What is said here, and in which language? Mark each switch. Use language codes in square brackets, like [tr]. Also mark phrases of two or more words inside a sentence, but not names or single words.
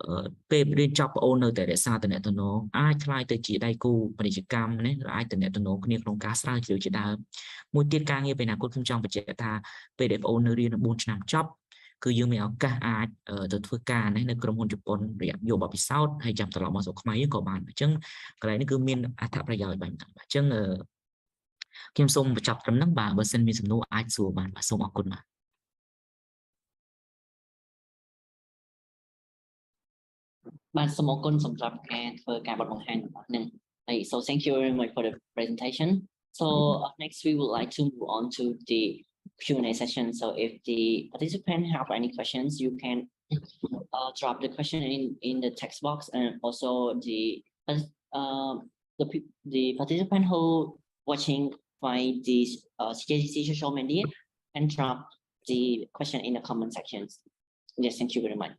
[km] ពេលរៀនចប់បងអូននៅតែរក្សាតំណែងអាចខ្លាយទៅជាដៃគូពាណិជ្ជកម្មណាអាចតំណែងគ្នាក្នុងការស្រាវជ្រាវជាដើមមួយទៀតការងារពេលអនាគតខ្ញុំចង់បញ្ជាក់ថាពេលដែលបងអូននៅរៀន4ឆ្នាំចប់គឺយើងមានឱកាសអាចទៅធ្វើការនៅក្រុមហ៊ុនជប៉ុនរយៈយកបទពិសោធន៍ហើយចាំត្រឡប់មកស្រុកខ្មែរក៏បានអញ្ចឹងកន្លែងនេះគឺមានអត្ថប្រយោជន៍បាទអញ្ចឹងខ្ញុំសូមបញ្ចប់ត្រឹមហ្នឹងបាទបើសិនមានសំណួរអាចសួរបានបាទសូមអរគុណបាទ បាទសូមអរគុណសម្រាប់ការធ្វើការបទបង្ហាញរបស់ហ្នឹងហើយ [en] so thank you very much for the presentation so next we would like to move on to the Q&A session so if the participant have any questions you can drop the question in the text box and also the participant who watching by the CJCC social media and drop the question in the comment sections yes thank you very much.